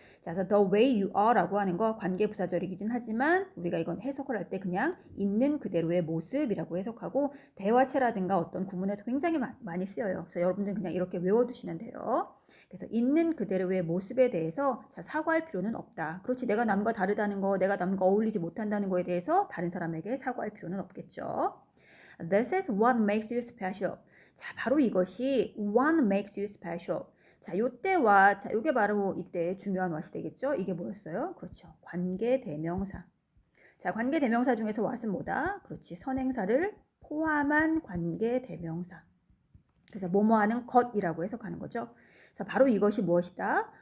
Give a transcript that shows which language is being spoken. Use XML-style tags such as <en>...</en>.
<ko>자, 그래서 the way you are라고 하는 거 관계 부사절이긴 하지만 우리가 이건 해석을 할 때 그냥 있는 그대로의 모습이라고 해석하고 대화체라든가 어떤 구문에서 굉장히 많이 쓰여요. 그래서 여러분들 그냥 이렇게 외워두시면 돼요. 그래서 있는 그대로의 모습에 대해서 자, 사과할 필요는 없다. 그렇지, 내가 남과 다르다는 거, 내가 남과 어울리지 못한다는 거에 대해서 다른 사람에게 사과할 필요는 없겠죠.</ko> <en>This is what makes you special.</en> <ko>자, 바로 이것이</ko> <en>what makes you special.</en> <ko>자, 요때와 자, 요게 바로 이때 중요한 what이 되겠죠. 이게 뭐였어요? 그렇죠. 관계 대명사. 자, 관계 대명사 중에서 what은 뭐다? 그렇지, 선행사를 포함한 관계 대명사. 그래서 뭐뭐 하는 것이라고 해석하는 거죠. 그래서 바로 이것이 무엇이다?</ko>